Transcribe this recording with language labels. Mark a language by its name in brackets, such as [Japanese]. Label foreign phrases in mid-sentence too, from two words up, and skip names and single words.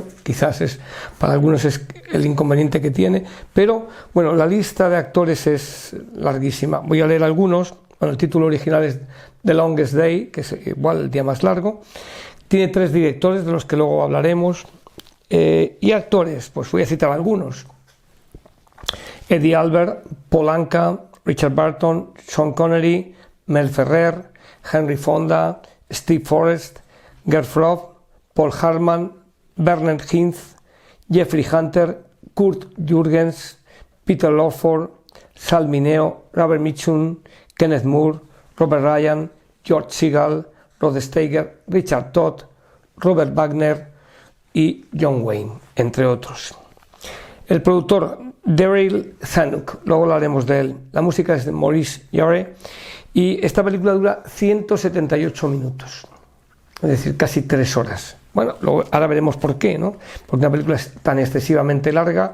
[Spanish] Quizás para algunos es el inconveniente que tiene, pero bueno, la lista de actores es larguísima. Voy a leer algunos. Bueno, el título original es The Longest Day, que es igual el día más largo. Tiene 3 directores, de los que luego hablaremos. Y actores, pues voy a citar algunos. Eddie Albert, Paul Anka, Richard Burton, Sean Connery, Mel Ferrer, Henry Fonda, Steve Forrest, Gert Frobe, Paul Hartman, Bernard Hinz, Jeffrey Hunter, Kurt Jürgens, Peter Lawford, Sal Mineo, Robert Mitchum, Kenneth Moore, Robert Ryan, George Segal, Rod Steiger, Richard Todd, Robert Wagner y John Wayne, entre otros. El productor Daryl Zanuck, luego hablaremos de él. La música es de Maurice Jarre y esta película dura 178 minutos, es decir, casi 3 horas. Bueno, ahora veremos por qué, ¿no? Porque una película es tan excesivamente larga.